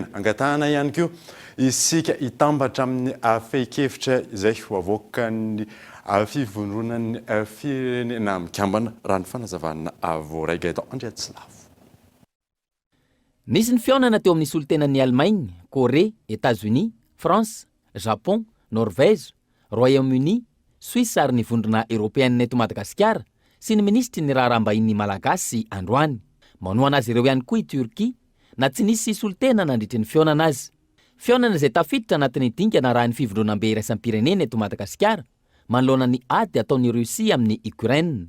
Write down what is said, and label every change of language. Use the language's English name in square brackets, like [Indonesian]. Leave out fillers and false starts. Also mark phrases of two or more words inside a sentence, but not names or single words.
[Malagasy] Angatahana ihany koa isika hitambatra amin'ny feikevitra izay ho avoaka ny fivondronan'ny firenena mikambana raha ny fanazavana voaraika eto Andriatsilavy. Nisy ny fionana teo amin'ny solitenan'ny Allemagne, Corée, États-Unis, France, Japon, Norvège, Royaume-Uni, Suisse ary ny vondrona Européenne eto Madagasikara sy ny ministry ny raharaham-bahin'ny Malagasy androany. Manoana azy ireo ihany koa i Turquie na tsy nisy solitena nandritry ny fionana azy. Fionana izay tafiditra anatin'ny dingana raha ny fivondronam-be iraisam-pirenena eto Madagasikara manoloana ny ady ataon'ny Russie amin'ny Ukraine.